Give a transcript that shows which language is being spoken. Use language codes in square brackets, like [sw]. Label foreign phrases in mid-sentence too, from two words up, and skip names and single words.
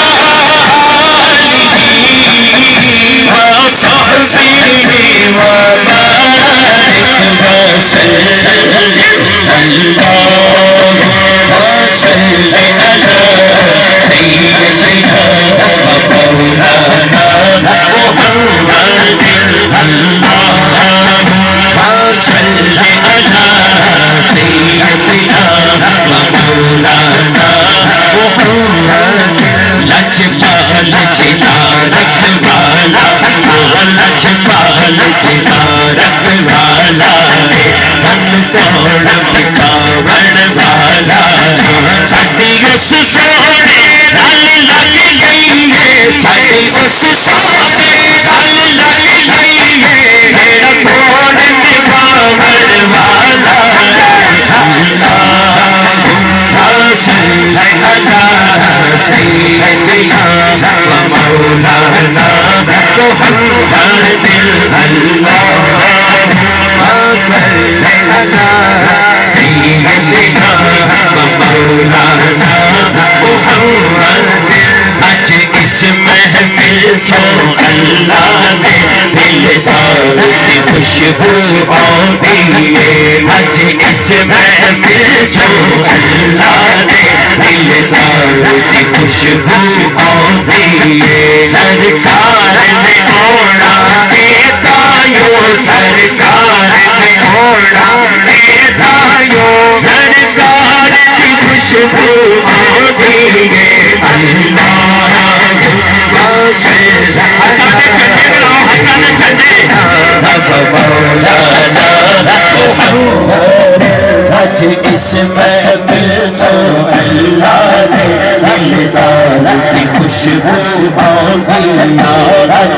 [ar] آله وصحبه وبارك وسلم اللهم صل على سيدنا ومولانا محمد اللهم صل على سيدنا ومولانا محمد [pa] لجپال جنا رکھوالا لجپال جنا رکھوالا من توڑ بکاوڑ والا ساڈی اس سونے نال لگ گئی ہے ساڈی اس سونے نال لگ گئی ہے جڑا توڑ بکاوڑ والا [ar] صل على سيدنا ومولانا محمد اللهم صل على سيدنا ومولانا محمد اج [pa] اس محفل چوں اللہ نے دلدار دی خوشبو آندی ہے اج اس محفل چوں اللہ نے دلدار دی خوشبو آندی ہے سرکار نے ہونا اے تایو سرکار نے ہونا اے تایو سرکار دی خوشبو آندی ہے آج اس محفل چوں اللہ نے دلدار کی خوشبو آندی آج